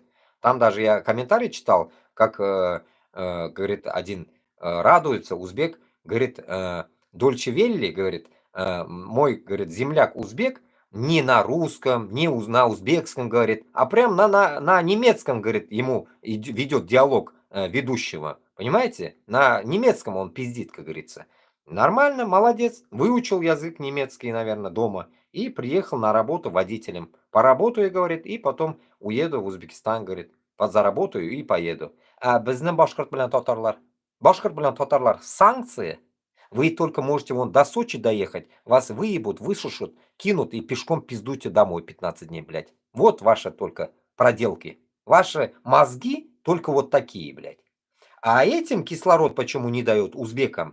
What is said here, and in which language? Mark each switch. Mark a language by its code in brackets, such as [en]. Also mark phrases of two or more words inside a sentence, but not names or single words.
[ru] Там даже я комментарий читал, как, говорит, один радуется, узбек, говорит, Дольче Велли, говорит, мой, говорит, земляк узбек, не на русском, не на узбекском, говорит, а прям на немецком, говорит, ему ведет диалог ведущего. Понимаете? На немецком он пиздит, как говорится. Нормально, молодец. Выучил язык немецкий, наверное, дома. И приехал на работу водителем. Поработаю, говорит, и потом уеду в Узбекистан, говорит. Подзаработаю и поеду. [tt] А безне башкорт белян татарлар. Башкорт белян татарлар. [ru] Санкции. Вы только можете вон до Сочи доехать, вас выебут, высушат, кинут и пешком пиздуйте домой 15 дней, блядь. Вот ваши только проделки. Ваши мозги только вот такие, блядь. А этим кислород почему не дают узбекам?